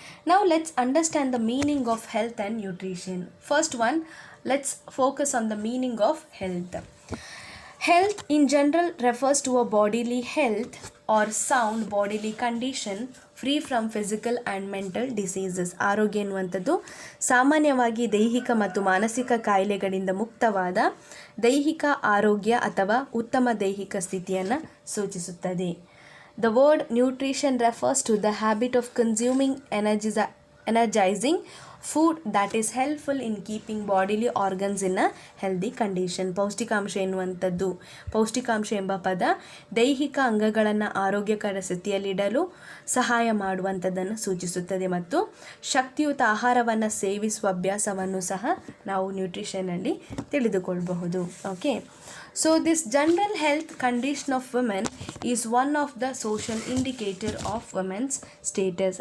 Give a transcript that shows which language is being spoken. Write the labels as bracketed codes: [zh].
[en] Now let's understand the meaning of health and nutrition. First one, let's focus on the meaning of health. Health in general refers to a bodily health or sound bodily condition free from physical and mental diseases. [kn] ಆರೋಗ್ಯ ಎನ್ನುವಂಥದ್ದು ಸಾಮಾನ್ಯವಾಗಿ ದೈಹಿಕ ಮತ್ತು ಮಾನಸಿಕ ಕಾಯಿಲೆಗಳಿಂದ ಮುಕ್ತವಾದ ದೈಹಿಕ ಆರೋಗ್ಯ ಅಥವಾ ಉತ್ತಮ ದೈಹಿಕ ಸ್ಥಿತಿಯನ್ನು ಸೂಚಿಸುತ್ತದೆ. [en] The word nutrition refers to the habit of consuming energizing food that is helpful in keeping bodily organs in a healthy condition. [kn] ಪೌಷ್ಟಿಕಾಂಶ ಎನ್ನುವಂಥದ್ದು, ಪೌಷ್ಟಿಕಾಂಶ ಎಂಬ ಪದ ದೈಹಿಕ ಅಂಗಗಳನ್ನು ಆರೋಗ್ಯಕರ ಸ್ಥಿತಿಯಲ್ಲಿಡಲು ಸಹಾಯ ಮಾಡುವಂಥದ್ದನ್ನು ಸೂಚಿಸುತ್ತದೆ ಮತ್ತು ಶಕ್ತಿಯುತ ಆಹಾರವನ್ನು ಸೇವಿಸುವ ಅಭ್ಯಾಸವನ್ನು ಸಹ ನಾವು ನ್ಯೂಟ್ರಿಷನಲ್ಲಿ ತಿಳಿದುಕೊಳ್ಳಬಹುದು. [en] Okay, so this general health condition of women is one of the social indicator of women's status.